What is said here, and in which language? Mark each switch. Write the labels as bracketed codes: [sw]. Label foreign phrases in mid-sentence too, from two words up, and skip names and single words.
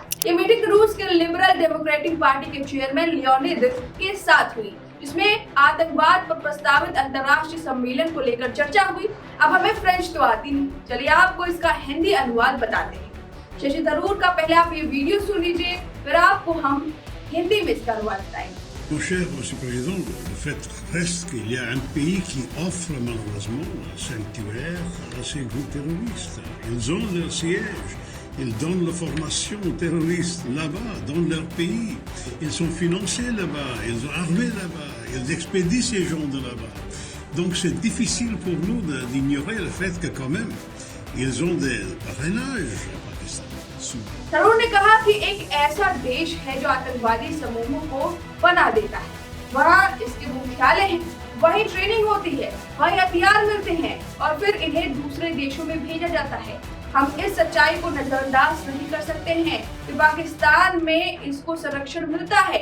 [hi] ये मीटिंग रूस के लिबरल डेमोक्रेटिक पार्टी के चेयरमैन लियोनिद के साथ हुई, जिसमें आतंकवाद पर प्रस्तावित अंतर्राष्ट्रीय सम्मेलन को लेकर चर्चा हुई। अब हमें फ्रेंच तो आती नहीं, चलिए आपको इसका हिंदी अनुवाद बताते हैं। शशि थरूर का पहले आप ये वीडियो सुन लीजिए, फिर आपको हम हिंदी में इसका अनुवाद बताएंगे। [fr] Mon cher Monsieur le Président, le fait reste qu'il y a un pays qui offre malheureusement un sanctuaire à ces groupes terroristes. Ils ont leur siège, ils donnent la formation aux terroristes là-bas, dans leur pays. Ils sont financés là-bas, ils sont armés là-bas, ils expédient ces gens de là-bas. Donc c'est difficile pour nous d'ignorer le fait que quand même, ils ont des parrainages au Pakistan. [hi] थरूर ने कहा कि एक ऐसा देश है जो आतंकवादी समूहों को बना देता है, वहाँ इसके मुख्यालय हैं, वहीं ट्रेनिंग होती है, वहीं हथियार मिलते हैं और फिर इन्हें दूसरे देशों में भेजा जाता है। हम इस सच्चाई को नजरअंदाज नहीं कर सकते हैं कि पाकिस्तान में इसको संरक्षण मिलता है।